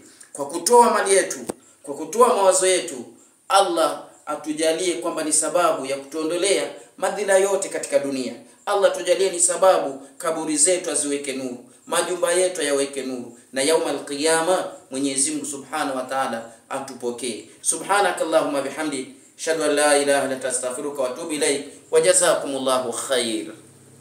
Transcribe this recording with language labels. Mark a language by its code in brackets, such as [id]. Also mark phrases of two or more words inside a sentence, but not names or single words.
[sw] Kwa kutoa mali yetu, kwa kutoa mawazo yetu, Allah atujalie kwamba ni sababu ya kutuondolea madhila yote katika dunia. Allah tujalie ni sababu kaburi zetu aziweke nuru, majumba yetu yaweke nuru, na [ar] يوم القيامة [sw] Mwenyezi Mungu [ar] سبحانه وتعالى [sw] atupokee. [ar] سبحانك اللهم بحمدك أشهد أن لا إله إلا أنت أستغفرك وأتوب إليك وجزاكم الله خير.